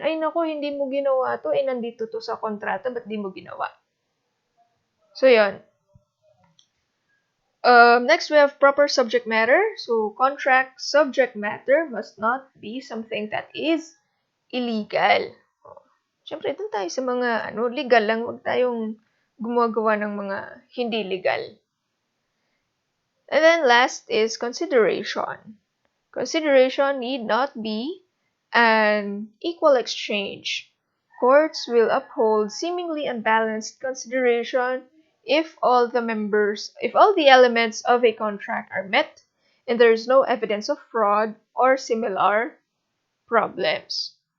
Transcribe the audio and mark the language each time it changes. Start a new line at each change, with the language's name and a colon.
Filipino: Ay, nako, hindi mo ginawa to, nandito to sa kontrata, ba't di mo ginawa? So, yun.
English: Next, we have proper subject matter. So, contract subject matter must not be something that is illegal.
Filipino: Siyempre, dun tayo sa mga legal lang. Huwag tayong gumagawa ng mga hindi legal.
English: And then last is consideration. Consideration need not be an equal exchange. Courts will uphold seemingly unbalanced consideration if all the elements of a contract are met and there is no evidence of fraud or similar problems.